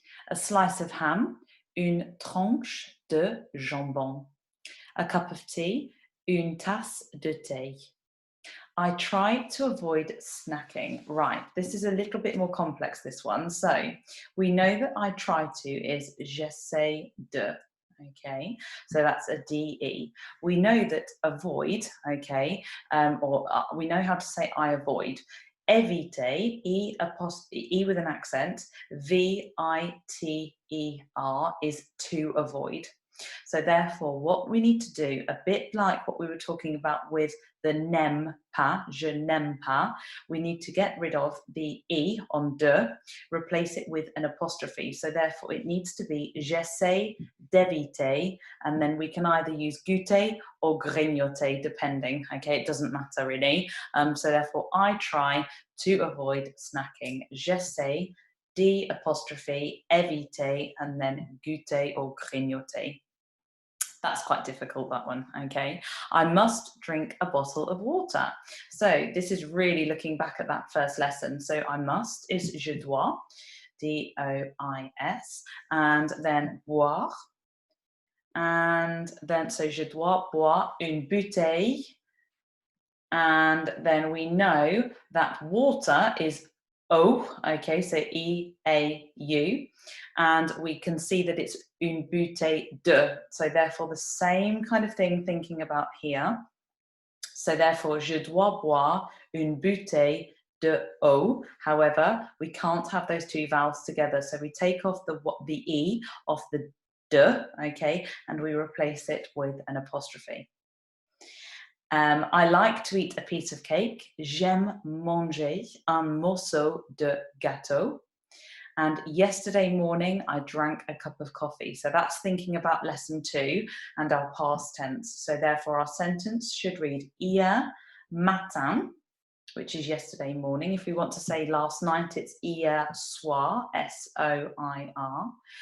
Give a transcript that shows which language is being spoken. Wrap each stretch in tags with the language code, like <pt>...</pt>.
<en>A slice of ham,</en> <fr>une tranche de jambon.</fr> <en>A cup of tea,</en> <fr>une tasse de thé.</fr> <en>I try to avoid snacking. Right, this is a little bit more complex, this one. So we know that I try to is</en> <fr>j'essaie de.</fr> <en>Okay, so that's a DE. We know that avoid, okay, we know how to say I avoid. Eviter, E with an accent, VITER is to avoid. So therefore, what we need to do, a bit like what we were talking about with the n'aime pas,</en> <fr>je n'aime pas,</fr> <en>we need to get rid of the E on de, replace it with an apostrophe. So therefore, it needs to be</en> <fr>j'essaie d'éviter,</fr> <en>and then we can either use goûter or grignoter, depending. Okay, it doesn't matter really. So therefore, I try to avoid snacking.</en> <fr>J'essaie d'apostrophe éviter,</fr> <en>and then</en> <fr>goûter or grignoter.</fr> <en>That's quite difficult, that one, okay? I must drink a bottle of water. So this is really looking back at that first lesson. So I must is</en> <fr>je dois,</fr> <en>D-O-I-S, and then boire.</en> <fr>And then, so je dois boire une bouteille.</fr> <en>And then we know that water is eau, okay, so E-A-U, and we can see that it's</en> <fr>une bouteille de,</fr> <en>so therefore the same kind of thing thinking about here.</en> <fr>So therefore, je dois boire une bouteille de eau.</fr> <en>However, we can't have those two vowels together, so we take off the E off the de, okay, and we replace it with an apostrophe. I like to eat a piece of cake.</en> <fr>J'aime manger un morceau de gâteau.</fr> <en>And yesterday morning, I drank a cup of coffee. So that's thinking about lesson 2 and our past tense. So therefore, our sentence should read</en> <fr>hier matin,</fr> <en>which is yesterday morning. If we want to say last night, it's</en> <fr>hier soir,</fr> <en>S-O-I-R.</en>